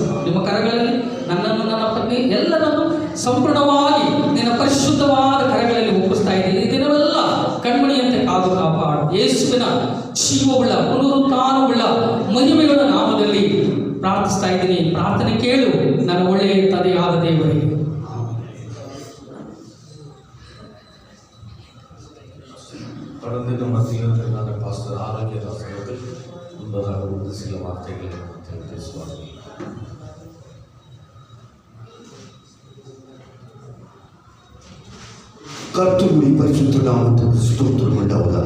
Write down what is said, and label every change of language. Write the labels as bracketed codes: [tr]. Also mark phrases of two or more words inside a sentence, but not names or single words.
[kn] ನಿಮ್ಮ ಕರಗಳಲ್ಲಿ ನನ್ನನ್ನು, ನನ್ನ ಪತ್ನಿ ಎಲ್ಲರನ್ನು ಸಂಪೂರ್ಣವಾಗಿ ನಿನ್ನ ಪರಿಶುದ್ಧವಾದ ಕರಗಳಲ್ಲಿ ಒಪ್ಪಿಸ್ತಾ ಇದ್ದೀನಿ. ಈ ದಿನವೆಲ್ಲ ಕಣ್ಮಣಿಯಂತೆ ಕಾದು ಕಾಪಾಡು. ಯೇಸುವಿನ ಜೀವವುಳ್ಳ ಪುನರುತ್ಥಾನವುಳ್ಳ ಮಹಿಮೆಗಳ ನಾಮದಲ್ಲಿ ಪ್ರಾರ್ಥಿಸ್ತಾ ಇದ್ದೀನಿ. ಪ್ರಾರ್ಥನೆ ಕೇಳು ನನ್ನ ಒಳ್ಳೆಯ ತಂದೆಯಾದ ದೇವರೇ. [ta] தொடர்ந்து நம்ம தீவிரத்திற்கான பாஸ்டர் ஆரோக்கியதாஸ் அவர்கள் முன்பதாக வந்து சில வார்த்தைகளை பேசுவார்கள். கர்த்தருடைய பரிசுத்த நாமத்துக்கு ஸ்தோத்திரம் உண்டாவதாக.